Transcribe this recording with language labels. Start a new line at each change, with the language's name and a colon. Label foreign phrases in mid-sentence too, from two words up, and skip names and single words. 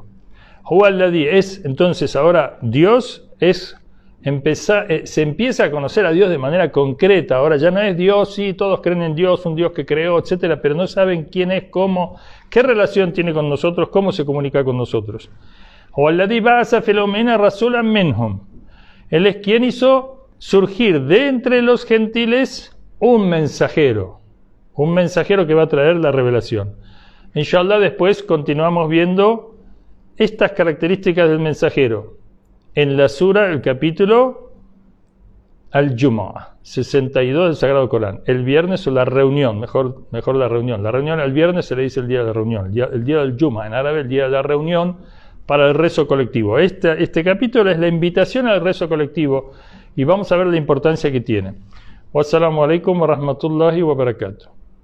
Spanish: Huwalladhi es, entonces, ahora Dios es... se empieza a conocer a Dios de manera concreta. Ahora ya no es Dios, sí, todos creen en Dios, un Dios que creó, etcétera, pero no saben quién es, cómo, qué relación tiene con nosotros, cómo se comunica con nosotros.
Arabic: هو الذي بعث في الأميين رسولا منهم.
Spanish: Él es quien hizo surgir de entre los gentiles un mensajero que va a traer la revelación. Inshallah, después continuamos viendo estas características del mensajero en la sura, el capítulo Al-Jumu'ah, 62 del Sagrado Corán. El viernes o la reunión, mejor la reunión. La reunión al viernes se le dice el día de la reunión, el día del Jumu'ah, en árabe el día de la reunión para el rezo colectivo. Este capítulo es la invitación al rezo colectivo y vamos a ver la importancia que tiene.
Arabic: والسلام عليكم ورحمة الله وبركاته.